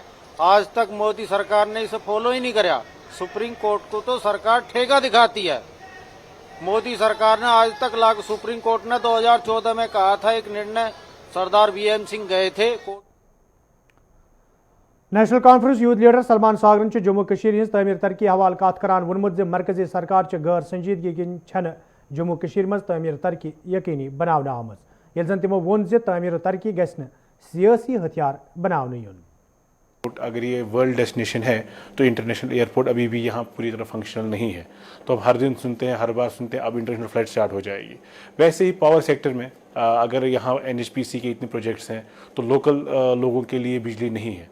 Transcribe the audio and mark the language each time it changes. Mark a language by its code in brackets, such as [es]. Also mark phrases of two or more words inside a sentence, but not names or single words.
[ur] آج تک مودی سرکار نے اسے فالو ہی نہیں کرا. سپریم کورٹ کو تو سرکار ٹھیکہ دکھاتی ہے. مودی سرکار نے آج تک سپریم کورٹ نے 2014 میں کہا تھا ایک نرنے سردار وی ایم سنگھ گئے تھے. [ks] نیشنل کانفرنس یوتھ لیڈر سلمان ساگرن جموں کشمیر ہز تعمیر ترقی حوالہ کت کران وونمت مرکزی سرکار غیر سنجیدگی کن چھن جموں کشمیر مز تعمیر ترقی یقینی بناونہ آمت یل زن تمو وون تعمیر ترقی گھس سیاسی ہتھیار بناونہ یون. [ur] اگر یہ [en] world destination [ur] ہے تو [en] international airport [ur] ابھی بھی یہاں پوری طرح فنکشنل نہیں ہے. تو اب ہر دن سنتے ہیں ہر بار سنتے ہیں اب [en] international flight start [ur] ہو جائے گی. ویسے ہی [en] power sector [ur] میں اگر یہاں NHPC کے اتنے پروجیکٹس ہیں تو لوکل لوگوں کے لیے بجلی نہیں ہے.